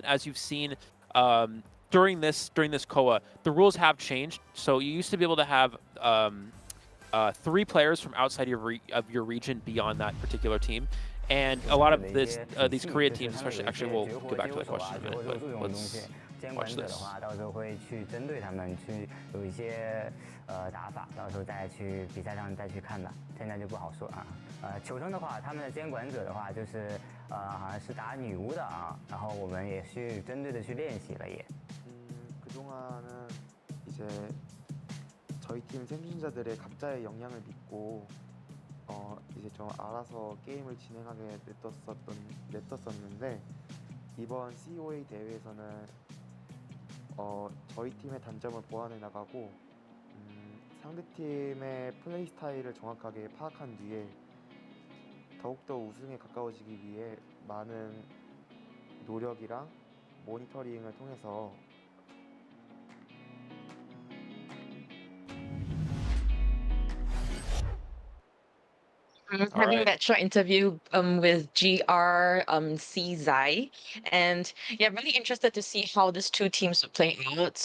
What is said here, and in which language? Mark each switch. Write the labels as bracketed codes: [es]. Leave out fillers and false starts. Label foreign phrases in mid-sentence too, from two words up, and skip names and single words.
[en] As you've seen during this COA, the rules have changed. So you used to be able to have 3 players from outside of your region beyond that particular team. And a lot of these Korea teams, especially, actually, we'll get back to that question in a minute, but let's watch this. [zh] 到时候会去针对他们，去有一些打法，到时候再去比赛上再去看吧，现在就不好说啊。球生的话，他们的监管者的话就是好像是打女巫的啊，然后我们也去针对的去练习了也。 [ko] 그동안은 이제 저희 팀 생존자들의 각자의 역량을 믿고 이제 좀 알아서 게임을 진행하게 냈었는데 이번 COA 대회에서는 저희 팀의 단점을 보완해 나가고 상대 팀의 플레이 스타일을 정확하게 파악한 뒤에 더욱더 우승에 가까워지기 위해 많은 노력이랑 모니터링을 통해서 [en] Having that short interview with GR C Zai, and yeah, really interested to see how these 2 teams would play out.